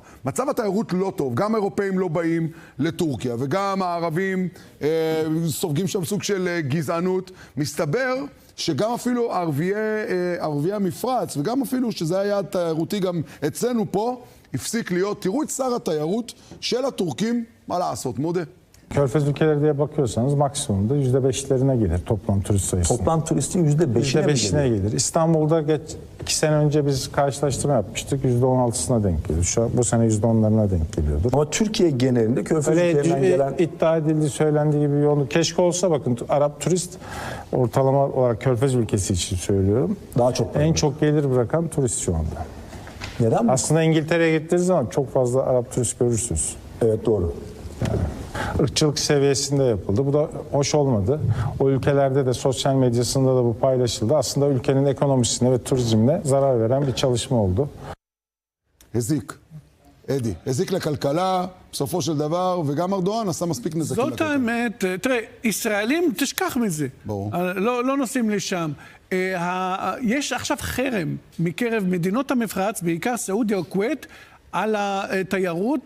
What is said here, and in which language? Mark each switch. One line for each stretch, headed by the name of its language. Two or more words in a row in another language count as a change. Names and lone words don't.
Hebrew: מצב התיירות לא טוב, גם אירופאים לא באים לטורקיה, וגם הערבים סופגים שם סוג של גזענות. מסתבר שגם אפילו ערביי המפרץ, וגם אפילו שזה היה תיירותי גם אצלנו פה, הפסיק להיות. תראו את שר התיירות של הטורקים, מה לעשות, מודה.
Turkish: Körfez ülkeleri diye bakıyorsanız maksimumda %5'lerine gelir toplam turist sayısı. Toplam turistin %5'ine gelir. İstanbul'da 2 sene önce biz karşılaştırma yapmıştık. %16'sına denk geliyor. Şu an bu sene %10'larına denk geliyordur. Ama Türkiye genelinde Körfez ülkelerinden gelen... iddia edildiği, söylendiği gibi yoğunluk. Keşke olsa bakın Arap turist ortalama olarak Körfez ülkesi için söylüyorum. Daha çok. En çok gelir bırakan turist şu anda. Neden? Aslında İngiltere'ye gittiğiniz zaman çok fazla Arap turist görürsünüz. Evet doğru. Yani ırkçılık seviyesinde yapıldı. Bu da hoş olmadı. O ülkelerde de sosyal medyasında da bu paylaşıldı. Aslında ülkenin ekonomisine ve turizmine zarar veren bir çalışma oldu.
Hebrew: הזיק, אדי, הזיק לכלכלה, בסופו של דבר, וגם ארדואן עשה מספיק נזקים לכלכלה. זאת האמת, תראה, ישראלים, תשכח מזה. ברור. לא נוסעים לשם. יש עכשיו חרם מקרב מדינות המפרץ, בעיקר סעודיה או כווית, על התיירות.